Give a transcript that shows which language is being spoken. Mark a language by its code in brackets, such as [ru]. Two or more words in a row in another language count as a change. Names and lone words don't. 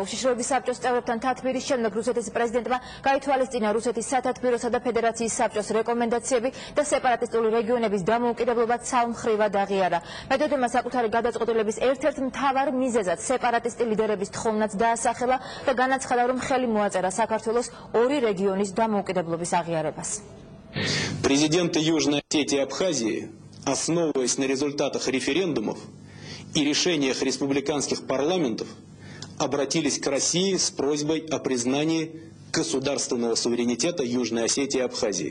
[ka] უშიშროების საბჭოს წევრებთან თათბირის შემდეგ რუსეთის პრეზიდენტმა გაითვალისწინა რუსეთის სათათბიროსა და ფედერაციის საბჭოს რეკომენდაციები და სეპარატისტული რეგიონების დამოუკიდებლობა ცალმხრივად აღიარა. მედვედევმა საკუთარი გადაწყვეტილების ერთ-ერთ მთავარ მიზეზად სეპარატისტი ლიდერების თხოვნაც დაასახელა და განაცხადა, რომ ხელი მოაწერა საქართველოს ორი რეგიონის დამოუკიდებლობის აღიარებას. [ru] Президенты Южной Осетии и Абхазии, основываясь на результатах референдумов и решениях республиканских парламентов, обратились к России с просьбой о признании государственного суверенитета Южной Осетии и Абхазии.